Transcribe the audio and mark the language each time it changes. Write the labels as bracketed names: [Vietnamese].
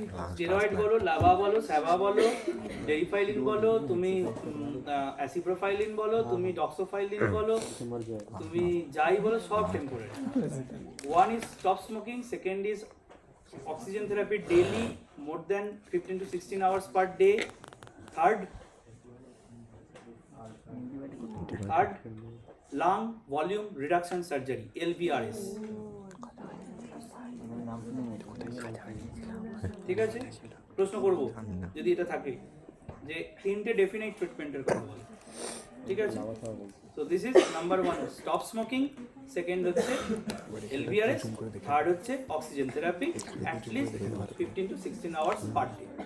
[Bangla] Steroid বলো, lava বলো, স্যাভা বলো, ডেরিফাইলিন বলো, তুমি অ্যাসিপ্রোফাইলিন বলো, তুমি ডক্সোফাইলিন বলো, তুমি যাই বলো, সব temporary. [English] One is stop smoking, second is oxygen therapy daily more than 15 to 16 hours per day, third lung volume reduction surgery, LVRS, [Bangla] ঠিক আছে। প্রশ্ন করব যদি এটা থাকে যে 3টে ডেফিনাইট ট্রিটমেন্টের কথা বলে, ঠিক আছে। [English] So this is number 1 stop smoking, second হচ্ছে LVRS, third হচ্ছে oxygen therapy at least 15 to 16 hours per day.